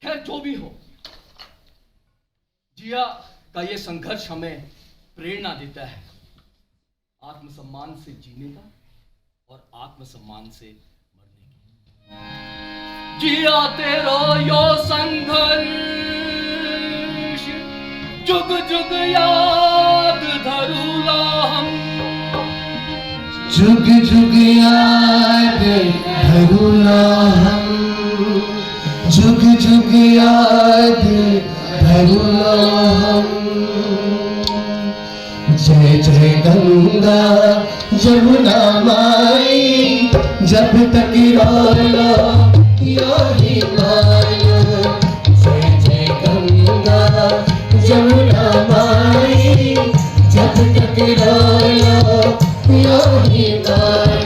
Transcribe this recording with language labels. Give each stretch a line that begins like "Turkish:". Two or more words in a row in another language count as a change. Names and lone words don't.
Hindi: खैर जो भी हो, जिया का ये संघर्ष हमें प्रेरणा देता है आत्मसम्मान से जीने का और आत्मसम्मान से मरने की।
Kumaoni: जिया तेरो यो संघर्ष जुग जुग याद धरूला हम, जुग जुग याद धरूला हम, जुग जुग याद धरूला हम। जय जय गंगा जमुना माई, जब तक रोलो यो हिमालय। जय जय गंगा जमुना माई, जब तक रोलो यो हिमालय।